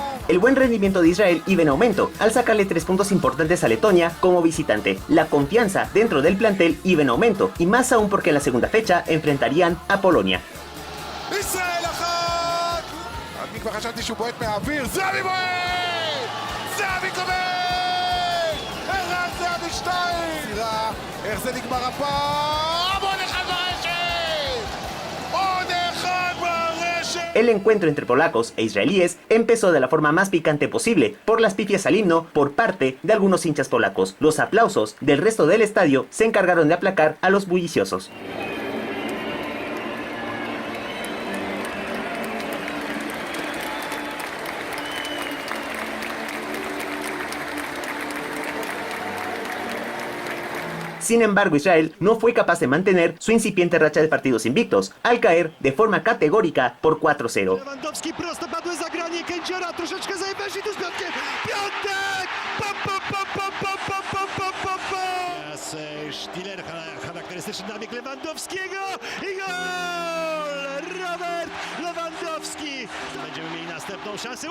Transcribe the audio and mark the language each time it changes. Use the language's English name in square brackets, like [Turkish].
[Spanish] El buen rendimiento de Israel iba en aumento al sacarle 3 puntos importantes a Letonia como visitante. La confianza dentro del plantel iba en aumento, y más aún porque en la segunda fecha enfrentarían a Polonia. [Hebrew] ישראל אחת! אני כבר חשבתי שהוא בועט מהאוויר, זאבי בועט! זאבי כובש! ערן זאבי 2! איך זה נגמר הפעם? עוד אחד ברשת! עוד אחד ברשת! [Spanish] El encuentro entre polacos e israelíes empezó de la forma más picante posible por las pifias al himno por parte de algunos hinchas polacos. Los aplausos del resto del estadio se encargaron de aplacar a los bulliciosos. Sin embargo, Israel no fue capaz de mantener su incipiente racha de partidos invictos, al caer de forma categórica por 4-0. [Polish] Lewandowski prostopadłe zagranie Kędziora, troszeczkę zajebać i tu z piątkiem. Piątek! Pam, pam, pam, pam, pam, pam, pam, pam, pam, pam. Teraz Stiller, charakterystyczny nabieg Lewandowskiego i gol! Robert Lewandowski. Będziemy mieli następną szansę.